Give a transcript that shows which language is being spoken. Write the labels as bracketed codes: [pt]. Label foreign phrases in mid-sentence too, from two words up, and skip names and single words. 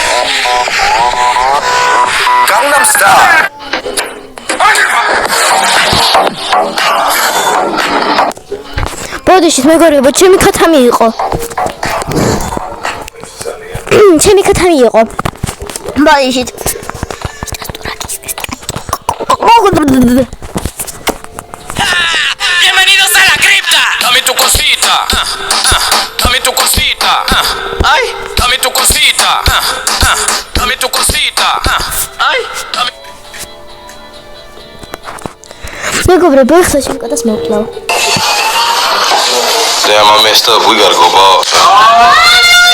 [en] Gangnam Style. [ka] ბოდიშით მეგობრებო, ჩემი ქათამი იყო. ჩემი ქათამი იყო. ბოდიშით. [es] Bienvenidos a la cripta. Dame tu cosita. Dame tu cosita. Ay, dame tu cosita. Dame tu cosita. Ay, dame. [ka] მეგობრებო, ეხლა ჩემ კატას მოვკლავ. [en] Damn, I messed up. We gotta go ball.